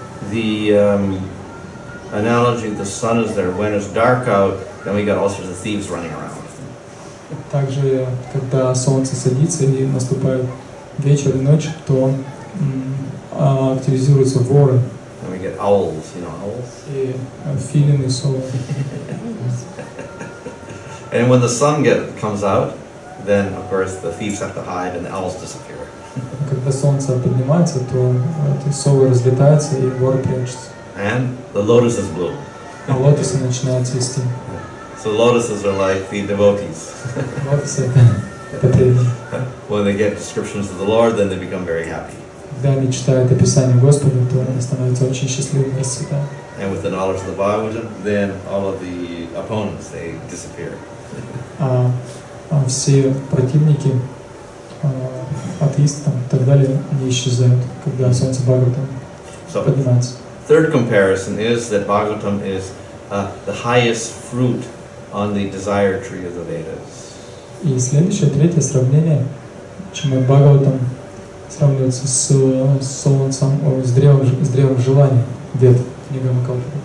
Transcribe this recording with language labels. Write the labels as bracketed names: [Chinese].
[English] The analogy, the sun is there. When it's dark out, then we got all sorts of thieves running around. [Russian] Также, когда солнце садится и наступает вечер и ночь, то активизируются воры. [English] And we get owls, owls. [Russian] И филины, совы. [English] And when the sun comes out, then of course the thieves have to hide and the owls disappear. [Russian] Когда солнце поднимается, то эти совы разлетаются и воры прячутся. [English] And the lotuses bloom. [Russian] А лотосы начинают цвести. [English] So lotuses are like the devotees. [Russian] Лотосы это это преданные. [English] When they get descriptions of the Lord, then they become very happy. [Russian] Когда они читают описание Господа, то они становятся очень счастливыми и расцветают. [English] And with the knowledge of the Bhagavatam, then all of the opponents, they disappear. [Russian] А все противники, атеисты там, и так далее, они исчезают, когда солнце Бхагаватам поднимается. [English] Third comparison is that Bhagavatam is the highest fruit on the desire tree of the Vedas. [Russian] И следующее, третье сравнение, Шримад Бхагаватам сравнивается с солнцем, с древом желания, Вед, книга Окончив.